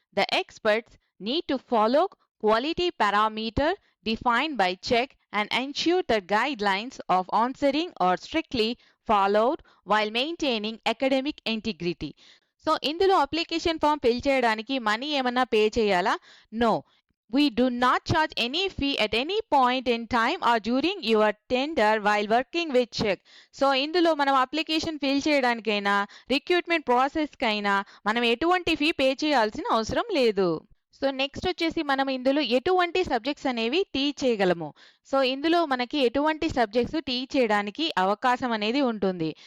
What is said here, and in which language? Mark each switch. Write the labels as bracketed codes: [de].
[en] The experts need to follow quality parameter defined by check and ensure the guidelines of answering are strictly followed while maintaining academic integrity. [te] So ఇందులో application form fill చేయడానికి money ఏమన్నా pay చేయాలా? [en] No. We do not charge any fee at any point in time or during your tender while working with check. [te] So ఇందులో మనం application fill చేయడానికైనా, recruitment ప్రాసెస్‌కైనా మనం ఎటువంటి fee pay చేయాల్సిన అవసరం లేదు. సో నెక్స్ట్ వచ్చేసి మనం ఇందులో ఎటువంటి సబ్జెక్ట్స్ అనేవి టీచ్ చేయగలము. సో ఇందులో మనకి ఎటువంటి సబ్జెక్ట్స్ టీచ్ చేయడానికి అవకాశం అనేది ఉంటుంది.